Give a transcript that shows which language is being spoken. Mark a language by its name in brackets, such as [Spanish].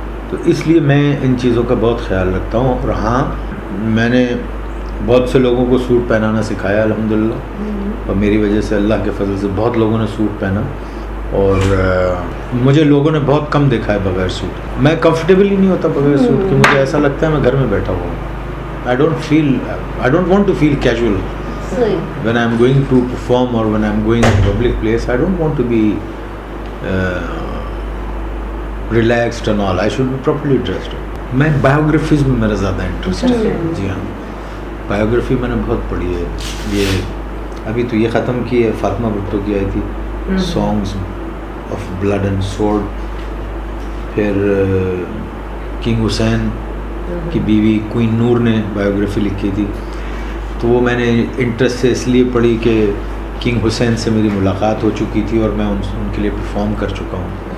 [Urdu] تو اس لیے میں ان چیزوں کا بہت خیال رکھتا ہوں. اور ہاں میں نے بہت سے لوگوں کو سوٹ پہنانا سکھایا الحمدللہ, اور میری وجہ سے اللہ کے فضل سے بہت لوگوں نے سوٹ پہنا, اور مجھے لوگوں نے بہت کم دیکھا ہے بغیر سوٹ. میں کمفرٹیبل ہی نہیں ہوتا بغیر سوٹ, کہ مجھے ایسا لگتا ہے میں گھر میں بیٹھا ہوا ہوں. [English] I don't want to feel casual when I'm going to perform or when I'm going to public place. I don't want to be relaxed and all. I should be properly dressed. [Urdu] میں biographies میں میرا زیادہ interest ہے. جی ہاں, biography میں نے بہت پڑھی ہے. یہ ابھی تو یہ ختم کی ہے, فاطمہ بھٹو کی آئی تھی سانگز آف بلڈ اینڈ سورڈ. پھر کنگ حسین کی بیوی کوئین نور نے بایوگرافی لکھی تھی, تو وہ میں نے انٹرسٹ سے اس لیے پڑھی کہ کنگ حسین سے میری ملاقات ہو چکی تھی اور میں ان کے لیے پرفارم کر چکا ہوں.